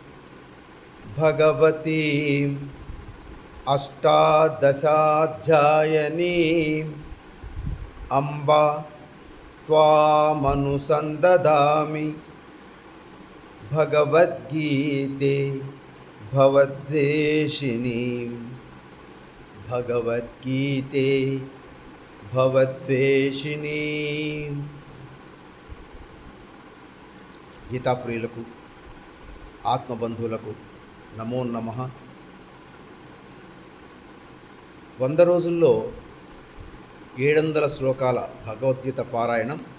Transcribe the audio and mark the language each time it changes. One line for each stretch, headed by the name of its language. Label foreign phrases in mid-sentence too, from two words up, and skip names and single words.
Sanskrit: भगवतीम् अष्टादशाध्यायिनीम् अम्ब त्वामनुसन्दधामि भगवद्गीते भवद्वेषिणीं भगवद्गीते भवद्वेषिणीं।
Telugu: గీతాప్రియులకు ఆత్మబంధువులకు నమో నమః. 100 రోజుల్లో 700 శ్లోకాల భగవద్గీత పారాయణం.